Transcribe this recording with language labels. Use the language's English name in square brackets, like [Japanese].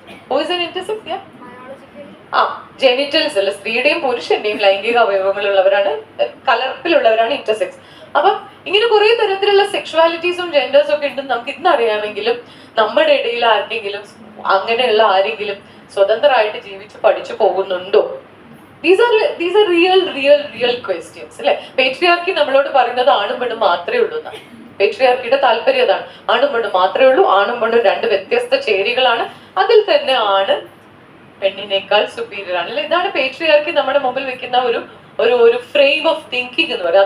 [English] Who's an intersex? [Malayalam] Genitals അല്ല, സ്ത്രീയുടെയും പുരുഷന്റെയും ലൈംഗിക അവയവങ്ങളുള്ളവരാണ്, കലർപ്പിലുള്ളവരാണ് intersex. അപ്പൊ ഇങ്ങനെ കുറെ തരത്തിലുള്ള സെക്ഷുവാലിറ്റീസും ജെൻഡേഴ്സും ഒക്കെ ഉണ്ടെന്ന് നമുക്ക് ഇന്ന് അറിയാമെങ്കിലും നമ്മുടെ ഇടയിൽ ആർക്കെങ്കിലും അങ്ങനെയുള്ള ആരെങ്കിലും സ്വതന്ത്രമായിട്ട് ജീവിച്ച് പഠിച്ചു പോകുന്നുണ്ടോ? [English] These are real questions. [Malayalam] അല്ലെ? പേട്രിയാർക്കി നമ്മളോട് പറയുന്നത് ആണും പെണ്ണും മാത്രമേ ഉള്ളൂ എന്നാണ്. പേട്രിയാർക്കിയുടെ താല്പര്യം അതാണ്. ആണും പെണ്ണും മാത്രമേ ഉള്ളൂ. ആണും പെണ്ണും രണ്ട് വ്യത്യസ്ത ചേരികളാണ്. അതിൽ തന്നെ ആണ് പെണ്ണിനേക്കാൾ സുപ്പീരിയർ ആണ്. അല്ലെ? ഇതാണ് പേട്രിയാർക്കി നമ്മുടെ മുമ്പിൽ വെക്കുന്ന ഒരു ഫ്രെയിം ഓഫ് തിങ്കിങ് എന്ന് പറയുന്നത്.